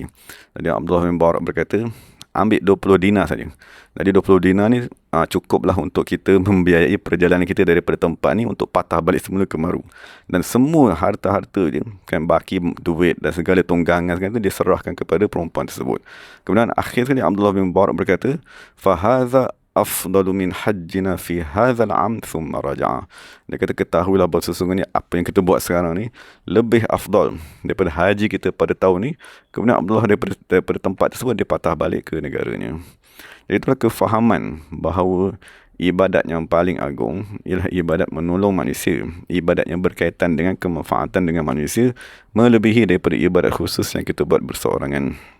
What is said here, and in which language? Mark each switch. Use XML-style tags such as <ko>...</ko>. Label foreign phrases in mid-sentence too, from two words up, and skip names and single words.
<ms>Jadi Abdullah bin Mubarak berkata, ambil 20 dinar saja. Jadi 20 dinar ni cukuplah untuk kita membiayai perjalanan kita daripada tempat ni untuk patah balik semula ke Maru. Dan semua harta-harta dia, kan, baki duit dan segala tunggangan sekali dia serahkan kepada perempuan tersebut. Kemudian akhir sekali Abdullah bin Mubarak berkata,</ms> <ar>"فهذا أفضل من حجنا في هذا العام ثم رجع."</ar> <ms>Dia kata, ketahuilah bahawa sesungguhnya apa yang kita buat sekarang ni lebih afdal daripada haji kita pada tahun ni. Kemudian Abdullah daripada tempat tersebut dia patah balik ke negaranya. Jadi itulah kefahaman bahawa ibadat yang paling agung ialah ibadat menolong manusia, ibadat yang berkaitan dengan kemanfaatan dengan manusia melebihi daripada ibadat khusus yang kita buat berseorangan.</ms>